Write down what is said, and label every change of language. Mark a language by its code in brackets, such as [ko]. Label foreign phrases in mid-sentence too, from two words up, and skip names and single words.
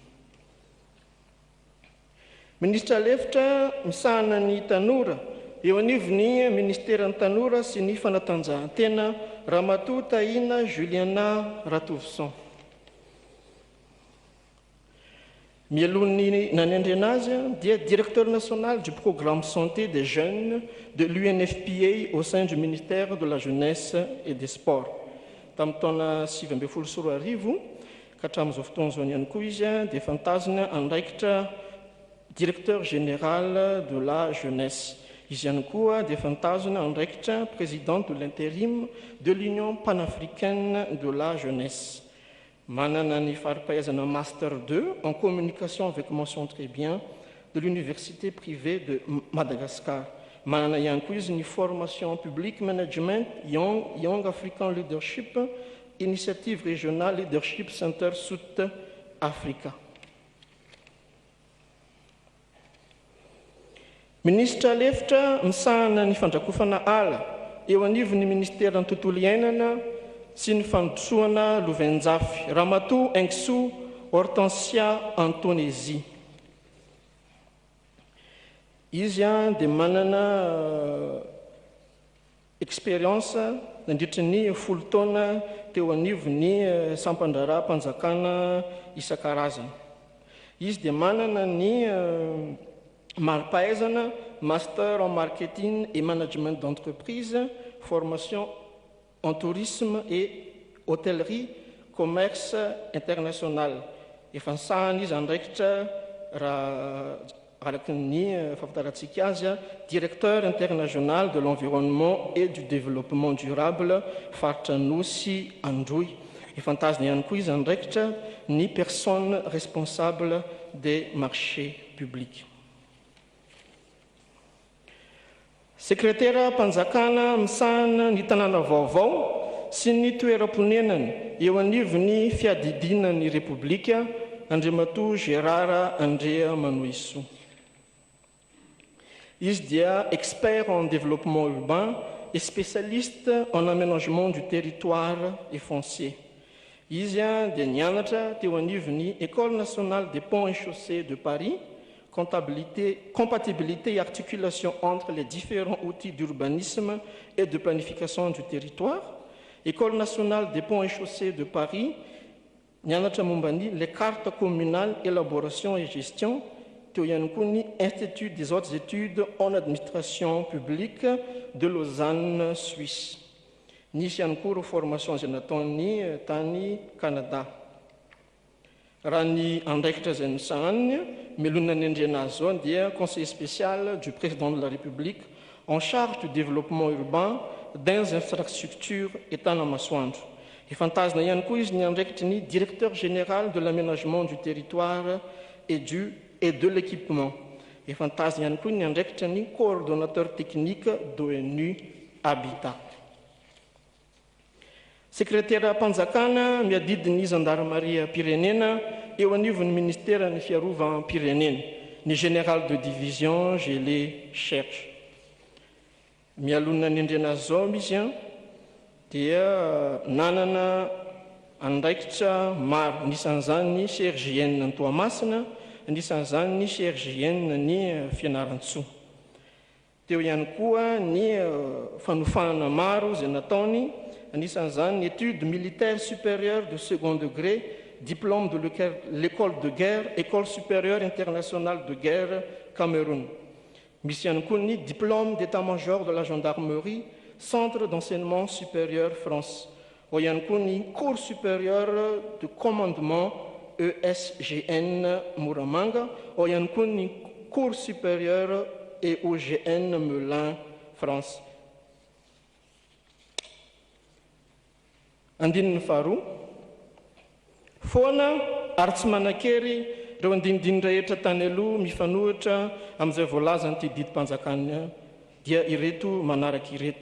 [mg] Ministra lefitra misahana ny tanora eo anivon'ny ministera ny tanora sy ny fanatanjahantena Ramatoa Tahina Juliana Ratovison. Mielon'ny nanendrena azy dia [fr] directeur national du programme santé des jeunes de l'UNFPA au sein du ministère de la jeunesse et des sports. [mg] Tamin'ny taona 2017 ka hatramin'izao fotoan'izao ihany koa izy dia fantazina andraikitra [fr] directeur général de la jeunesse. [mg] Izy ihany koa dia fantazina andraikitra [fr] président de l'intérim de l'Union panafricaine de la jeunesse. [mg] Manana ny fari-pahaizana [fr] master 2 en communication avec mention très bien de l'université privée de Madagascar. [mg] Manana ihany koa izy ny formation [en] public management [mg] Young African Leadership, [fr] initiative régionale [mg] Leadership Center South Africa. Ministra lefitra misahana ny fandrakofana ala eo anivon'ny ministera ny tontolo iainana sy ny fandrosoana Lovenjafy, Ramatoa Engso Hortensia Antonésie. Izy dia manana expérience nandritry ny 10 taona teo anivon'ny sampandraram-panjakana isan-karazany. Izy dia manana ny mari-pahaizana [fr] master en marketing et management d'entreprise, formation en tourisme et hôtellerie, commerce international. [mg] Efa nisahana izy andraikitra raha araky ny fahafantarantsika azy [fr] directeur international de l'environnement et du développement durable [mg] faritra Nosy Androy. Efa nitazona ihany koa izy andraikitra ny [fr] personne responsable des marchés publics. [mg] Sekretera mpanjakana misahana ny tanàna vaovao sy ny toeram-ponenany eo anivon'ny fiadidinan'ny Repoblika Andriamatoa Gérard Andrea Manoisoa. Izy dia [fr] expert en développement urbain et spécialiste en aménagement du territoire et foncier. [mg] Izy dia nianatra teo anivon'ny [fr] École nationale des ponts et chaussées de Paris, compatibilité et articulation entre les différents outils d'urbanisme et de planification du territoire. École nationale des ponts et chaussées de Paris, [mg] nianatra mombany [fr] les cartes communales, élaboration et gestion. [mg] Teo ihany koa ny Institut des hautes études en administration publique de Lausanne, Suisse. Nisy ihany koa ireo formation izay nataony tany Canada. Raha ny andraikitra izay nisahaniny, melona ny endrena azy zao dia [fr] conseiller spécial du président de la République en charge du développement urbain des infrastructures et Tanamasoandro. [mg] Efantazina ihany koa izy ny andraikitry ny [fr] directeur général de l'aménagement du territoire et de l'équipement. [mg] Efantazina ihany koa ny andraikitra ny [fr] coordonnateur technique [mg] d'ONU Habitat. Secrétaire mpanjakana miadidiny Gendarmerie pirenena eo anivon'ny ministère ny fiarovam-pirenena, ny [fr] général de division je les cherche. [mg] Mialona ny endrena zao izy dia nanana andraikitra maro, nisan'izany ny CRJN ny Toamasina, nisan'izany ny CRJN ny Fianarantsoa. Teo ihany koa ny fanofana maro izay nataony, nisan'izany [fr] études militaires supérieures de second degré, diplôme de l'école de guerre, école supérieure internationale de guerre Cameroun. [mg] Misy ihany koa ny [fr] diplôme d'état-major de la gendarmerie, centre d'enseignement supérieur France. [mg] Ao ihany koa ny [fr] cours supérieur de commandement ESGN Moramanga. [mg] Ao ihany koa ny [fr] cours supérieur [mg] EOGN Melun France. Andininy faharoa, foana ary tsy manan-kery ireo andinidiny rehetra tany aloha mifanohitra amin'izay voalaza ny didim-panjakana dia ireto manaraka ireto.